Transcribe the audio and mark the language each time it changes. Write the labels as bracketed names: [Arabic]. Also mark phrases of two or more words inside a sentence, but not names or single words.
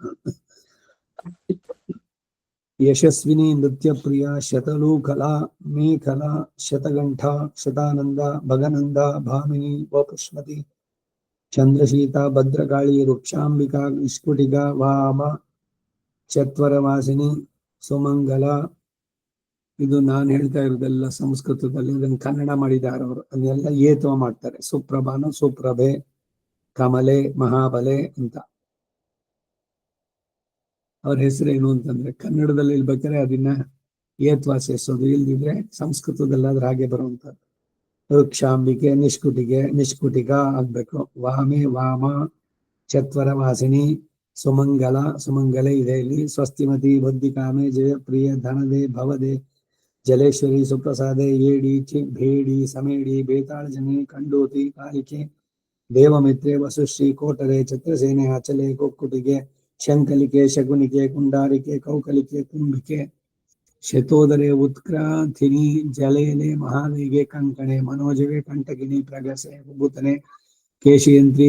[Kannada] ಯಶಸ್ವಿನಿ, ನೃತ್ಯಪ್ರಿಯ, ಶತಲೂಕಲಾ, ಮೇಖಲಾ, ಶತಗಂಠ, ಶತಾನಂದ, ಭಗನಂದ, ಭಾಮಿನಿ, ವಪುಷ್ಮತಿ, ಚಂದ್ರಶೀತ ಭದ್ರಕಾಳಿ ವೃಕ್ಷಾಂಬಿಕಾ ನಿಷ್ಕುಟಿಗ ವಾಮ ಚತ್ವರವಾಸಿನಿ ಸುಮಂಗಲ. ಇದು ನಾನು ಹೇಳ್ತಾ ಇರೋದೆಲ್ಲ ಸಂಸ್ಕೃತದಲ್ಲಿ, ಇದನ್ನು ಕನ್ನಡ ಮಾಡಿದ್ದಾರೆ ಅವರು. ಅದೆಲ್ಲ ಏತ್ವ ಮಾಡ್ತಾರೆ. ಸುಪ್ರಭಾನು, ಸುಪ್ರಭೆ, ಕಮಲೆ, ಮಹಾಬಲೆ ಅಂತ ಅವ್ರ ಹೆಸರೇನು ಅಂತಂದ್ರೆ ಕನ್ನಡದಲ್ಲಿ ಇಲ್ಬೇಕಾದ್ರೆ ಅದನ್ನ ಏತ್ವ ಸೇರಿಸೋದು, ಇಲ್ದಿದ್ರೆ ಸಂಸ್ಕೃತದಲ್ಲಾದ್ರೆ ಹಾಗೆ ಬರುವಂತದ್ದು. ವೃಕ್ಷಾಂಬಿಕೆ ನಿಷ್ಕುಟಿಗ ಆಗ್ಬೇಕು. ವಾಮೆ ವಾಮ, ಚತ್ವರ ವಾಸಿನಿ, ಸುಮಂಗಲೆ ಇದೆ ಇಲ್ಲಿ. ಸ್ವಸ್ತಿಮತಿ ಬುದ್ಧಿಕಾಮೆ ಜಯಪ್ರಿಯ ಧನದೆ ಭವದೆ ಜಲೇಶ್ವರಿ ಸುಪ್ರಸಾದೆ ಏಡಿ ಭೇಡಿ ಸಮೇಡಿ ಬೇತಾಳಜನಿ ಕಂಡೋತಿ ಕಾಲಿಕೆ ದೇವಮಿತ್ರೆ ವಸುಶ್ರೀ ಕೋಟರೆ ಛತ್ರಸೇನೆ ಅಚಲೆ ಕೊಕ್ಕುಟಿಗೆ ಶಂಕಲಿಕೆ ಶಗುನಿಕೆ ಕುಂಡಾರಿಕೆ ಕೌಕಲಿಕೆ ಕುಂಭಿಕೆ ಶತೋದರೆ ಉತ್ಕ್ರಾಂಥಿನಿ ಜಲೇಲೆ ಮಹಾವೇಗೆ ಕಂಕಣೆ ಮನೋಜವೆ ಕಂಟಕಿನಿ ಪ್ರಗಸೆ ಉಬ್ಬುತನೆ ಕೇಶಿಯಂತ್ರಿ